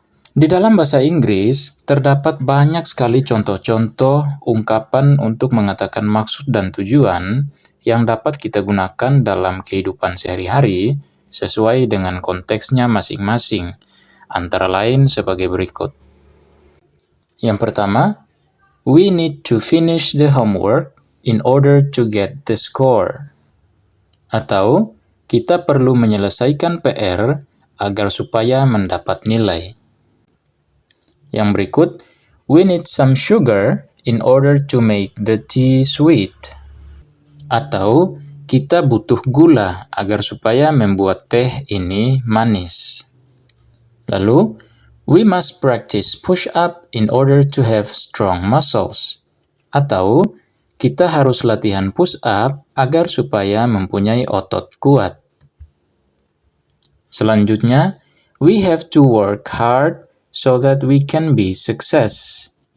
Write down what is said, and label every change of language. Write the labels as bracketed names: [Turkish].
[Indonesian] Di dalam bahasa Inggris, terdapat banyak sekali contoh-contoh ungkapan untuk mengatakan maksud dan tujuan yang dapat kita gunakan dalam kehidupan sehari-hari sesuai dengan konteksnya masing-masing, antara lain sebagai berikut. Yang pertama, [English] we need to finish the homework in order to get the score. [Indonesian] Atau, kita perlu menyelesaikan PR agar supaya mendapat nilai. Yang berikut, [English] we need some sugar in order to make the tea sweet. [Indonesian] Atau, kita butuh gula agar supaya membuat teh ini manis. Lalu, [English] we must practice push-up in order to have strong muscles. [Indonesian] Atau, kita harus latihan push-up agar supaya mempunyai otot kuat. Selanjutnya, [English] we have to work hard so that we can be success.